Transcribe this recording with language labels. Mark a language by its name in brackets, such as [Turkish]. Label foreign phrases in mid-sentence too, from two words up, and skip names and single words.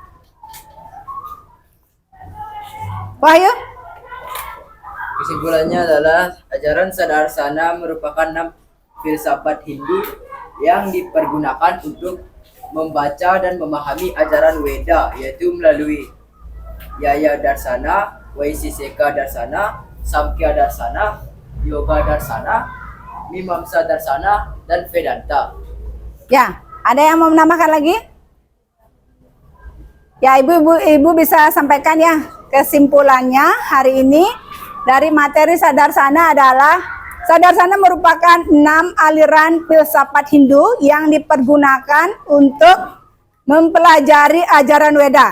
[Indonesian] Wahyu? Kesimpulannya adalah ajaran Sadarsana merupakan 6 filsafat Hindu yang dipergunakan untuk membaca dan memahami ajaran Weda, yaitu melalui Yaya Darsana, Vaisesika Darsana, Samkhya Darsana, Yoga Darsana, Mimamsa Darsana, dan Vedanta. Ya, ada yang mau menambahkan lagi? Ya, Ibu bisa sampaikan ya kesimpulannya hari ini. Dari materi Sadarsana adalah Sadarsana merupakan 6 aliran filsafat Hindu yang dipergunakan untuk mempelajari ajaran Weda.